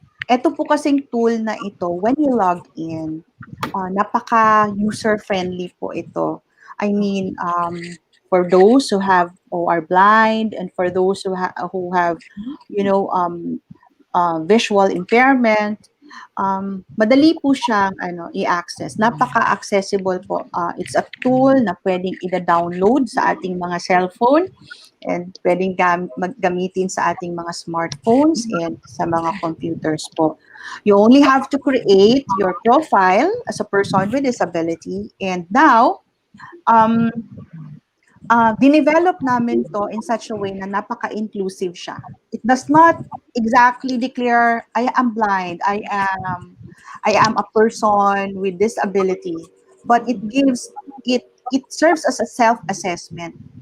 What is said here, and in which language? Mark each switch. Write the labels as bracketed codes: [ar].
[tl] Eto po kasing tool na ito, [en] when you log in, [tl] napaka-user-friendly po ito. [en] I mean, for those who are blind and for those who have, you know, visual impairment, [tl] madali po siyang i-access. Napaka-accessible po. [en] It's a tool [tl] na pwedeng i-download sa ating mga cellphone and pwedeng gamitin sa ating mga smartphones and sa mga computers po. [en] You only have to create your profile as a person with disability, and now dinevelop namin to in such a way [tl] na napaka-inclusive siya. [en] It does not exactly declare I am blind, I am a person with disability, but it serves as a self-assessment.